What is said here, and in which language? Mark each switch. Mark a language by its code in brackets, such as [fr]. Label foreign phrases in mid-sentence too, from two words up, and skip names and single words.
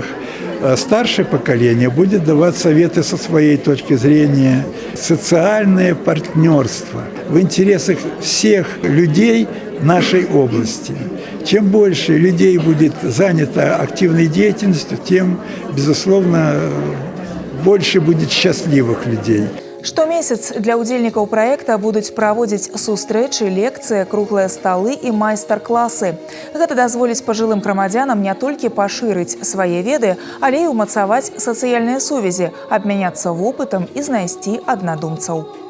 [ru] Старшее поколение будет давать советы со своей точки зрения. Социальное партнерство в интересах всех людей нашей области. Чем больше людей будет занято активной деятельностью, тем, безусловно, больше будет счастливых людей. [be] Штомесяц для удзельнікаў праекта будуць праводзіць сустрэчы, лекцыі, круглыя сталы і майстар-класы. Гэта дазволіць пажылым грамадзянам не толькі пашырыць свае веды, але і ўмацаваць сацыяльныя сувязі, абмяняцца вопытам і знайсці аднадумцаў.